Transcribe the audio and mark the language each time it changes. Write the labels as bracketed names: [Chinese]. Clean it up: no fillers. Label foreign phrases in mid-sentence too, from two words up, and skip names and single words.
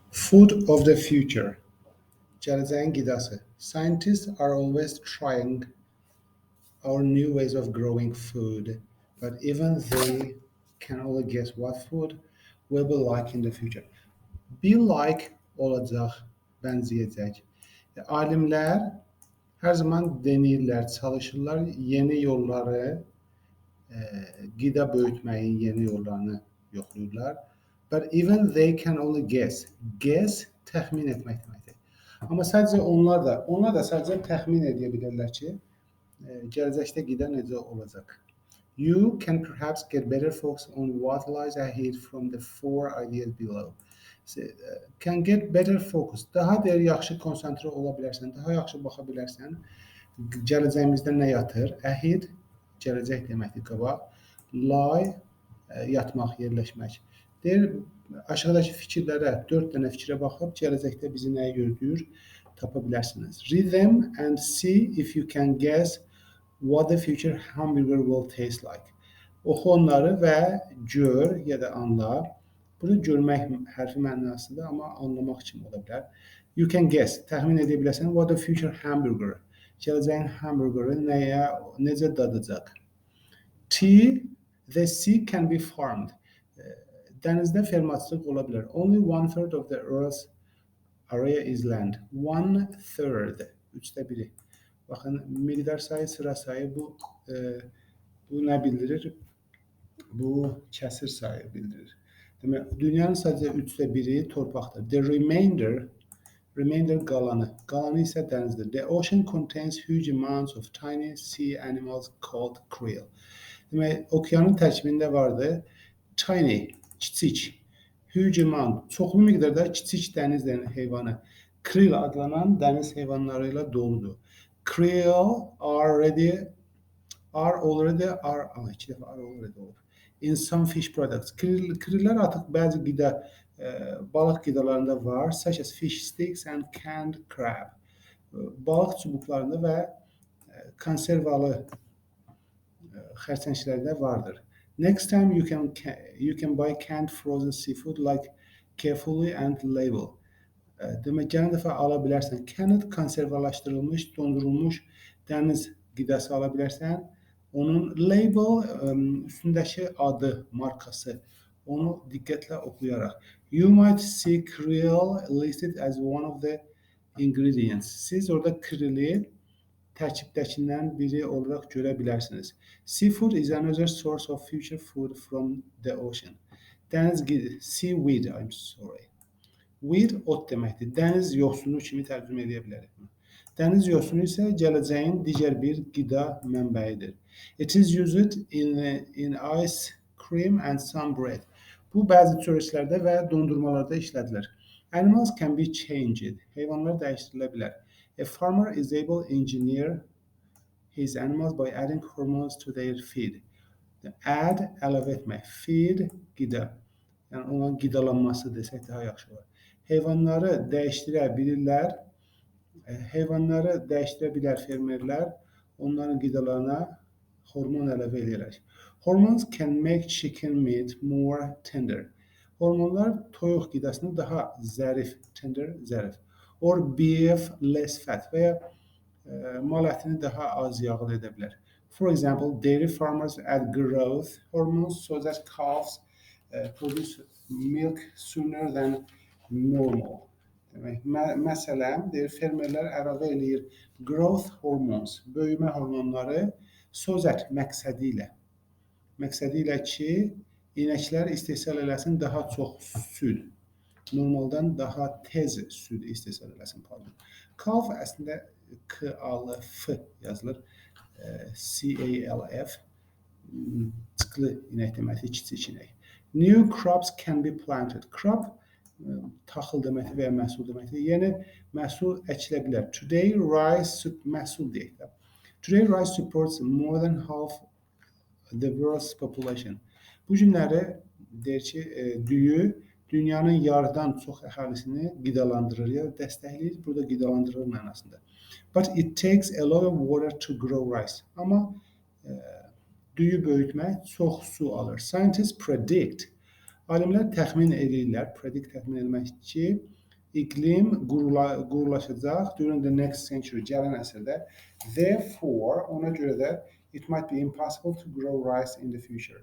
[English] Food of the future. [Azerbaijani] Gələcəyin qidası. [English] Scientists are always trying our new ways of growing food, but even they can only guess what food will be like in the future. Be like [Azerbaijani] olacaq, bənzəyəcək. Alimlər hər zaman denəyirlər, çalışırlar yeni yolları, qida böyütməyin yeni yollarını yoxlayırlar. [English] But even they can only guess. [Azerbaijani] Guess təxmin etmək deməkdir. Amma sadəcə onlar da sadəcə təxmin edə bilərlər ki, gələcəkdə qida necə olacaq. [English] You can perhaps get better focus on what lies ahead from the four ideas below. Can get better focus. [Azerbaijani] Daha deyir, yaxşı konsantrə ola bilərsən, daha yaxşı baxa bilərsən. Gələcəyimizdə nə yatır? Ahead, gələcək deməkdir, qabaq. Lie, yatmaq, yerləşmək. Deyir, aşağıdakı fikirlərə, 4 dənə fikrə baxıb, gələcəkdə bizi nəyə gözləyir, tapa bilərsiniz. [English] Read them and see if you can guess what the future hamburger will taste like. [Azerbaijani] Oxu onları və gör ya da anla. Bunu görmək hərfi mənasıdır, amma anlamaq kimi ola bilər. [English] You can guess, [Azerbaijani] təxmin edə bilərsən, [English] what the future hamburger, [Azerbaijani] gələcəyin hamburgeri necə dadacaq. [English] T, the sea can be farmed. [Azerbaijani] Dənizdə fermaçılıq ola bilər. [English] Only 1/3 of the Earth's area is land. 1/3, 1/3. [Azerbaijani] Baxın, miqdar sayı, sıra sayı bu nə bildirir? Bu kəsir sayı bildirir. Demək, dünyanın sadəcə 1/3 torpaqdır. [English] The remainder [Azerbaijani] qalanı isə dənizdir. [English] The ocean contains huge amounts of tiny sea animals called krill. [Azerbaijani] Demək, okeanın tərkibində vardı tiny, kiçik, [English] huge amount, [Azerbaijani] çoxlu miqdarda kiçik dəniz heyvanı, krill adlanan dəniz heyvanları ilə doludur. [English] Krill are already olur. In some fish products. [Azerbaijani] Kriller artıq bəzi qida, balıq qidalarında var, [English] such as fish sticks and canned crab. [Azerbaijani] Balıq çubuqlarında və konservalı xərçənglərdə vardır. [English] Next time you can buy canned frozen seafood like carefully and label. [Azerbaijani] Demək, gələn dəfə ala bilərsən. Canned konservalaşdırılmış, dondurulmuş dəniz qidası ala bilərsən. Onun label, üstündəki adı, markası, onu diqqətlə oxuyaraq. [English] You might see krill listed as one of the ingredients. [Azerbaijani] Siz orada krilli tərkibdəkindən biri olaraq görə bilərsiniz. [English] Seafood is another source of future food from the ocean. Seaweed, I'm sorry. Weed, [Azerbaijani] ot deməkdir. Dəniz yosunu kimi tərcümə edə bilərik. Dəniz yosunu isə gələcəyin digər bir qida mənbəyidir. [English] It is used in ice cream and some bread. [Azerbaijani] Bu, bəzi çörəklərdə və dondurmalarda işlədilir. [English] Animals can be changed. [Azerbaijani] Heyvanlar dəyişdirilə bilər. [English] A farmer is able to engineer his animals by adding hormones to their feed. Add, [Azerbaijani] əlavə etmək. Feed, qida. Yəni, onların qidalanması desək daha yaxşı olar. Heyvanları dəyişdirə bilər fermerlər, onların qidalarına hormon əlavə edərək. [English] Hormones can make chicken meat more tender. [Azerbaijani] Hormonlar toyuq qidasını daha zərif, zərif. [English] Or beef less fat [Azerbaijani] və ya mal ətini daha az yağlı edə bilər. [English] For example, dairy farmers add growth hormones so that calves produce milk sooner than normal. [Azerbaijani] Demək, məsələn, fermerlər əlavə eləyir [English] growth hormones, [Azerbaijani] böyümə hormonları [English] so that [Azerbaijani] məqsədi ilə ki, inəklər istehsal eləsin daha çox süd, normaldan daha tez süd istehsal eləsin. Calf əslində K-A-L-F yazılır, C-A-L-F, çıxlı inək deməkdir, kiçik inək. [English] New crops can be planted. [Azerbaijani] Crop taxıl deməkdir və ya məhsul deməkdir. Yeni məhsul əkilə bilər. [English] Today rice supports more than half the world's population. [Azerbaijani] Bu günləri deyir ki, düyü dünyanın yarıdan çox əhalisini qidalandırır ya da dəstəkləyir, burada qidalandırır mənasında. [English] But it takes a lot of water to grow rice. [Azerbaijani] Amma düyü böyütmək çox su alır. [English] Scientists predict. [Azerbaijani] Alimlər təxmin edirlər, təxmin etmək ki, İqlim qurulaşacaq [English] during the next century, [Azerbaijani] gələn əsrdə. [English] Therefore, [Azerbaijani] ona görə də [English] it might be impossible to grow rice in the future.